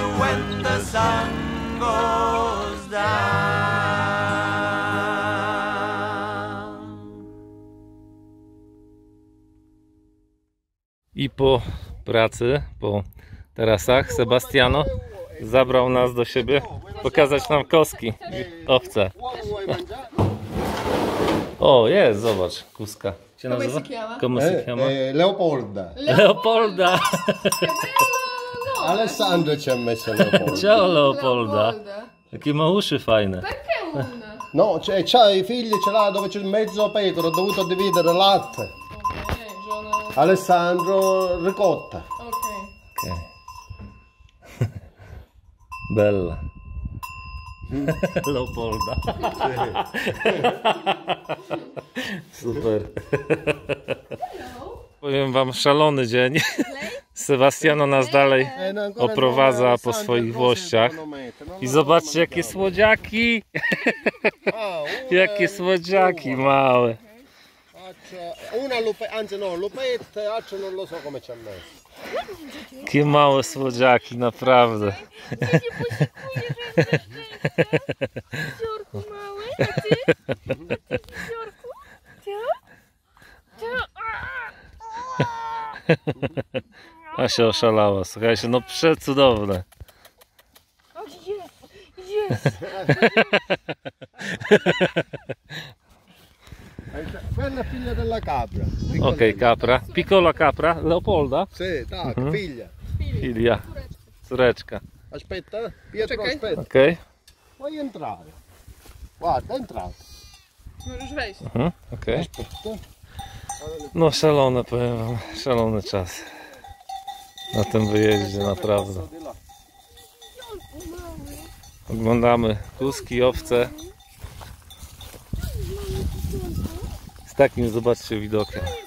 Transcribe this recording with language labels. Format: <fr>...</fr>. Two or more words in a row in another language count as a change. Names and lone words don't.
<en>when the sun goes down.</en> <pl>I po pracy, po tarasach, Sebastiano zabrał nas do siebie pokazać nam koski i owce. O, jest, zobacz, kuska. Się nazywa?</pl> <it>Come si chiama? Leopolda. Leopolda! Alessandro ci ha messo Leopolda.</it> <pl>Ciao Leopolda! Jakie ma uszy fajne. No,</pl> <it>c'ha i figli, ce l'ha dove c'è il mezzo pecora, ho dovuto dividere latte. Alessandro ricotta. Okay. Bella. Leopolda. Super.</it> <pl>Powiem wam, szalony dzień. Sebastiano nas dalej oprowadza po swoich włościach. I zobaczcie, jakie słodziaki. Jakie słodziaki małe.</pl> <it>Una lupetta, anzi no, lupetta, l'altro non lo so come ci ha messo.</it> <pl>Jakie małe słodziaki, naprawdę. Ziorku mały, a ty? Ziorku? Asia oszalała, słuchajcie, no przecudowne. O, jest.</pl> <it>Quella figlia della capra.</it> <pl>Okej, kapra.</pl> <it>Piccola capra, Leopolda. Sì, tak, figlia.</it> <pl>Filia, córeczka.</pl> <it>Aspetta, Pietro, aspetta. Okej. Puoi entrare. Guarda, entrare.</it> <pl>Możesz wejść. Okej.</pl> <it>Aspetta.</it> <pl>No szalone, powiem wam, szalony czas. Na tym wyjeździe, naprawdę. Oglądamy kuski, owce. Z takim, zobaczcie, widokiem.</pl>